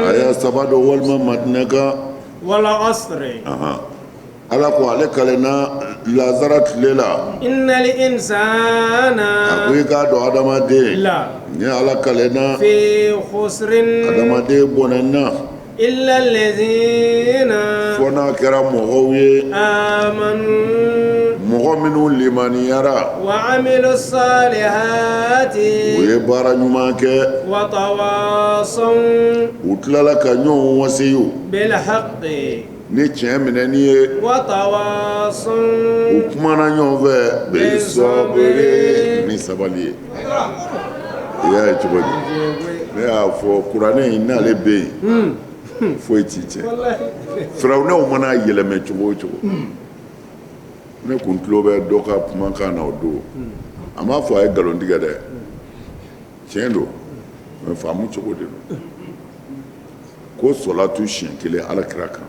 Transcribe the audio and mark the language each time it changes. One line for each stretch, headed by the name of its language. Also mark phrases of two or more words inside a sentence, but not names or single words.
Bambara: aya saba don walima madina kan
Arabic: والعصر
Bambara: ala ko ale kalenna lazara tile la
Arabic: إن الإنسان
Bambara: a ko i k'a dɔn adamaden la ni ala kalenna
Arabic: في خسر
Bambara: adamaden bɔnɛna
Arabic: إلا الذين
Bambara: fona kɛra mɔgɔw ye
Arabic: آمنوا
Bambara: mɔgɔ minnu limaniyara
Arabic: وعملوا الصالحات
Bambara: u ye baara ɲuman kɛ
Arabic: وتواصوا
Bambara: u tilala ka ɲɔgɔn wasiyu
Arabic: بالحق
Bambara: ni tiɲɛ minɛni ye
Arabic: وتواصوا
Bambara: u kumana ɲɔgɔn fɛ bisabiri ni sabali ye i y'a ye cogo di ne y'a fɔ kuranɛ in n'ale bɛ yen foyi t'i cɛ firawunɛw mana yɛlɛmɛ cogo o cogo ne kun tulo bɛ dɔ ka kumakan na o don a m'a fɔ a ye nkalon tigɛ dɛ tiɲɛ don mɛ faamu cogo de don ko sɔlatu siɲɛ kelen alakira kan